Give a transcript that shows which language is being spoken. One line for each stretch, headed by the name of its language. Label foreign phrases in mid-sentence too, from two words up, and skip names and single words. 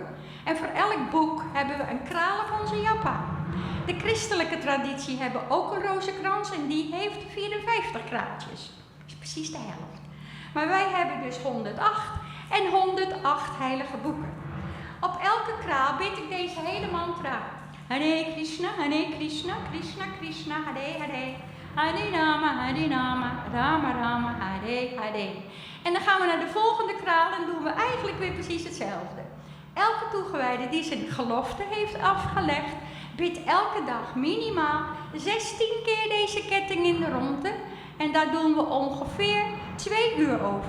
Dutch: En voor elk boek hebben we een kraal op onze japa. De christelijke traditie hebben ook een rozenkrans en die heeft 54 kraaltjes. Dat is precies de helft. Maar wij hebben dus 108 en 108 heilige boeken. Op elke kraal bid ik deze hele mantra.
Sanskrit: Hare Krishna, Krishna Krishna, Hare Hare. Hare Rama, Rama Rama, Hare Hare.
Dutch: En dan gaan we naar de volgende kraal en doen we eigenlijk weer precies hetzelfde. Elke toegewijde die zijn gelofte heeft afgelegd, bidt elke dag minimaal 16 keer deze ketting in de ronde. En daar doen we ongeveer 2 uur over.